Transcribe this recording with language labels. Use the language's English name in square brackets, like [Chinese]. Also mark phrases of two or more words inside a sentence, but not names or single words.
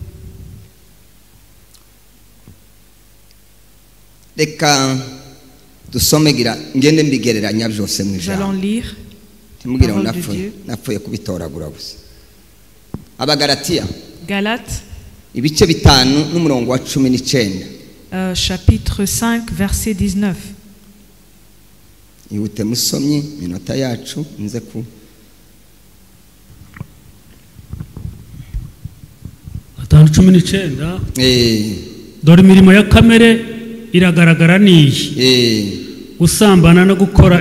[French] Nous allons lire parole de Dieu. Galates, chapitre 5, verset 19. [Kinyarwanda] Dore imirimo ya kamere iragaragara niyi gusambana no gukora